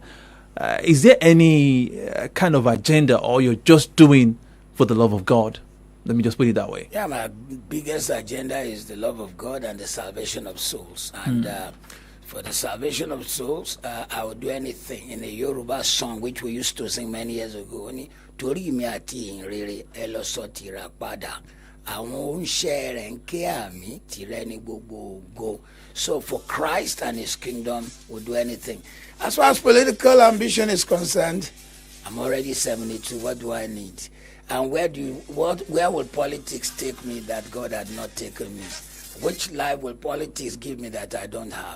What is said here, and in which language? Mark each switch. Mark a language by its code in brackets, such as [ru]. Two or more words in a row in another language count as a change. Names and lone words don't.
[en] Is there any kind of agenda, or you're just doing for the love of God? Let me just put it that way. Yeah, my biggest agenda is the love of God and the salvation of souls. And for the salvation of souls, I would do anything. In a Yoruba song, which we used to sing many years ago, [yo] Tori mi ati inrere elo so tira pada. Àwọn oníṣẹ́ rẹ̀ ń ké àmì tìrẹ ní gbogbo ògo. [en] So for Christ and his kingdom, we'll do anything. As far as political ambition is concerned, I'm already 72. What do I need? And where will politics take me that God had not taken me? Which life will politics give me that I don't have?